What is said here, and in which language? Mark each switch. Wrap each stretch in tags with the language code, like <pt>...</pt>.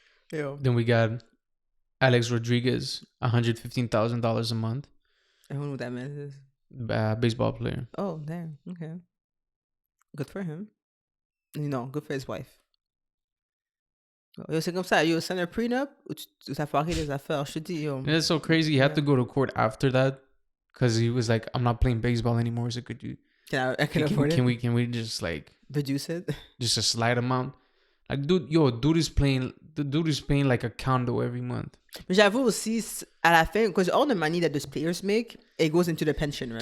<en>Then we got Alex Rodriguez, $115,000 a month. I don't know who that man is. Baseball player. Oh, damn. Okay. Good for him. Good for his wife.</en> <fr>Yo, c'est comme ça. Yo, c'est un prenup ou tu t'as foiré les affaires. Je te dis, yo.</fr> <en>And it's so crazy. He had to go to court after that because he was like, "I'm not playing baseball anymore." So could you? I can afford it. Can we just like Reduce it? just a slight amount? Like, dude is paying like a condo every month.</en> <fr>Mais j'avoue aussi, à la fin,</fr> <en>because all the money that those players make, it goes into the pension, right?</en>